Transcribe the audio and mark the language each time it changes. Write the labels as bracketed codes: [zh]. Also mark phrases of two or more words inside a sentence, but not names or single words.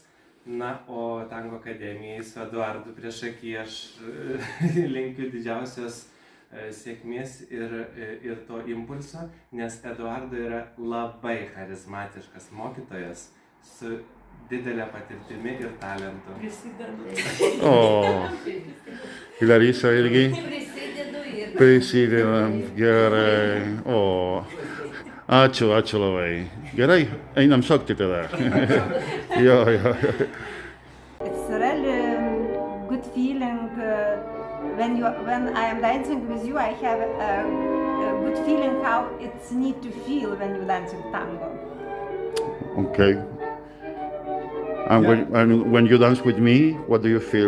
[lt] Na, o Tango akademijai su Eduardu priešaky aš linkiu didžiausios sėkmės ir to impulso, nes Eduardo yra labai charizmatiškas mokytojas su didelė patirtimi ir talentu. Prisidedu. O, Larisa irgi? Prisidedu ir. Prisidedam, gerai. O, ačiū labai. Gerai, einam šokti tada. Jo. [en] It's really good feeling when I am dancing with you. I have a good feeling how it's need to feel when you dancing tango. Okay. And when you dance with me, what do you feel?